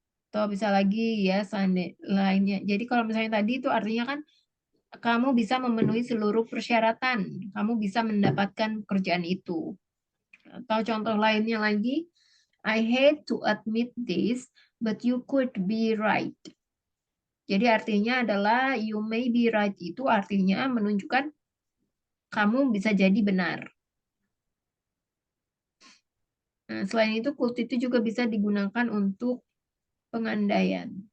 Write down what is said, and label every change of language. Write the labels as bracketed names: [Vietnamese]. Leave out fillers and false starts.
[Indonesian] Atau bisa lagi ya lainnya. Jadi kalau misalnya tadi itu artinya kan kamu bisa memenuhi seluruh persyaratan. Kamu bisa mendapatkan pekerjaan itu. Atau contoh lainnya lagi, [English] I hate to admit this, but you could be right. [Indonesian] Jadi artinya adalah [English] you may be right [Indonesian] itu artinya menunjukkan kamu bisa jadi benar. Nah, selain itu, could itu juga bisa digunakan untuk pengandaian.